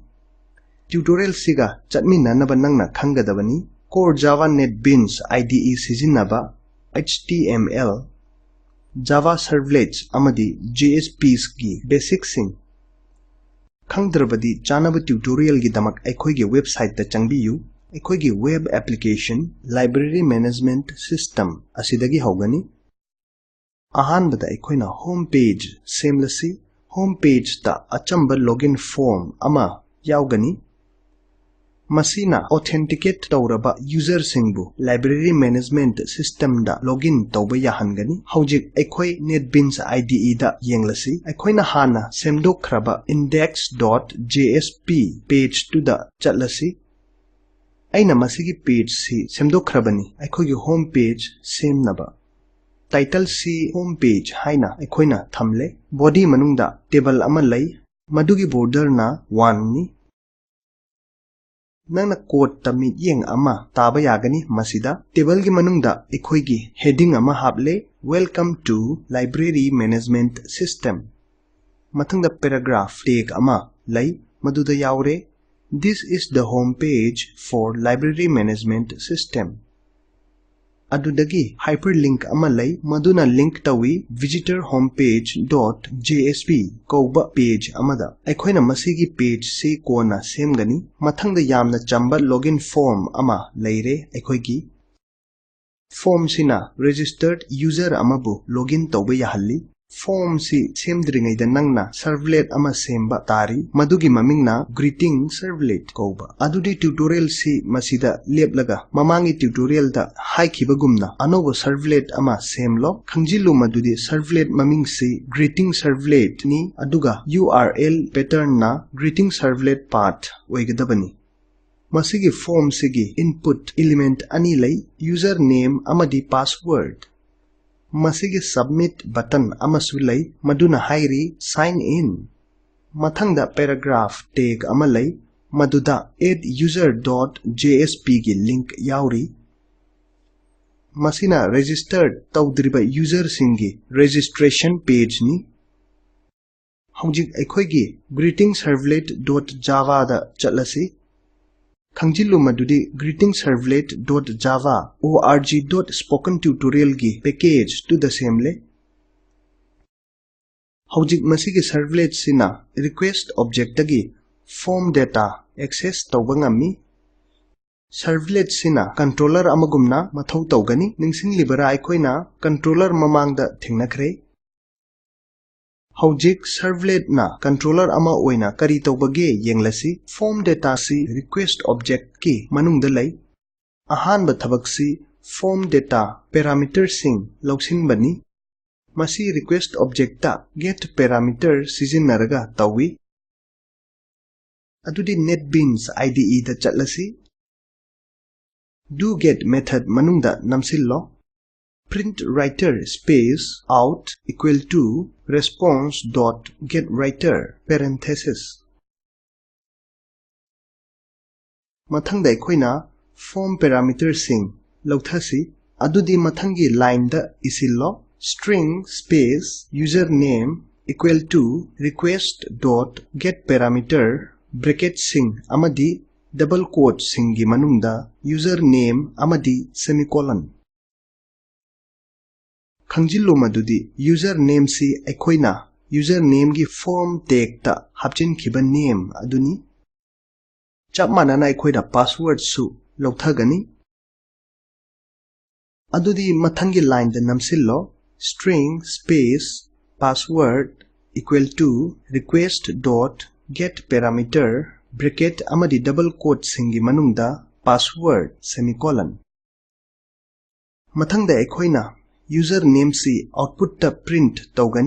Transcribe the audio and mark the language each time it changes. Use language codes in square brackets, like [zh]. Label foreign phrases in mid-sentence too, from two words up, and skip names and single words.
[mni] Tutorial siga chatminanaba nangna khangadabani. Core Java NetBeans IDE sizinaba, HTML, Java Servlets amadi JSPs ki basic sing. Khangdrabadi chanaba tutorial gi damak aikhoi gi website ta changbiyu. Aikoigi [en] web application library management system [mni] asidagi hogani. Ahanbada aikoina [en] home page [mni] semlasi. [en] Home page [mni] ta achamba [en] login form [mni] ama yaugani. Masina authenticate tawraba user singbu [en] library management system [mni] da login tawba yahangani. Haujik aikoi NetBeans IDE da yenglasi. Aikoina hana semdokhraba index.jsp page to da chatlasi. Aina masigi page si semdokhrabani aikoigi home page semnaba. Title si [en] home page [mni] haina aikoina thamle. Body manungda table ama lai. Madugi border na 1 ni. Nangna code tami yeng ama taba yagani masida. Table gi manungda aikoigi heading ama hable. [en] Welcome to Library Management System. [mni] Mathangda [en] paragraph tag [mni] ama lai. Maduda yaure. [en] This is the home page for Library Management System. [mni] Adudagi hyperlink amalai maduna link tawi visitor homepage.jsp kauba page amada. Aikoina masigi page si kona semgani. Mathangda yamna chamba [en] login form [mni] ama leire aikoigi. Form sina [en] registered user [mni] amabu login tawba yahalli. Form si semdringaida nangna servlet ama semba tari madugi mamingna [en] greeting servlet [mni] kauba. Adudi tutorial si masida leplaga mamangi tutorial da haikibagumna anoba servlet ama semlo khangjilu madudi servlet maming si [en] greeting servlet [mni] ni aduga [en] URL pattern [mni] na [en] greeting servlet path [mni] oigadabani. Masigi form sigi [en] input element [mni] ani lay username amadi password. Masigi [en] submit button [mni] amasulay maduna hairi [en] sign in. [mni] Mathangda [en] paragraph tag [mni] amalay maduda [en] add user.jsp [mni] gi link yauri. Masina registered tawdriba user singi registration page ni. Haujik aikoigi greetingservlet.java da chatlasi. Khangjilu madudi greetingservlet.java org.spokentutorial gi package [en] to the same [mni] le. Haujik masigi servlet sina [en] request object [mni] gi [en] form data access [mni] tawbangami. Servlet sina controller amagumna mathau tawgani ningsing libera aikoina controller mamangda thingnakre. Haujik servlet na controller ama oina kari tawbage yenglasi. [en] Form data [mni] si [en] request object [mni] ki manungda lay. Ahanba thabak si [en] form data parameter [mni] sing lauksin bani. Masi [en] request object [mni] ta [en] get parameter [mni] sizinaraga tawi. Adudi NetBeans IDE da chatlasi. DoGet method manungda namsillo. [en] Print writer space out equal to response dot get writer parenthesis. [mni] Mathangda aikoina [en] form parameter [mni] sing lauthasi adudi mathangi [en] line [mni] da isillo [en] string space username equal to request dot get parameter bracket [mni] sing amadi [en] double quote [mni] singi manungda [en] username amadi semicolon. [mni] Khangjilu madudi username si aikoina username gi [en] form tag [mni] ta hapchin khiba name aduni. Chap manana aikoida password su lauthagani. Adudi mathangi [en] line [mni] da namsillo [en] string space password equal to request dot get parameter bracket amadi double quote [mni] singi manungda [en] password semicolon. [mni] Mathangda aikoina username si output ta print tawgani.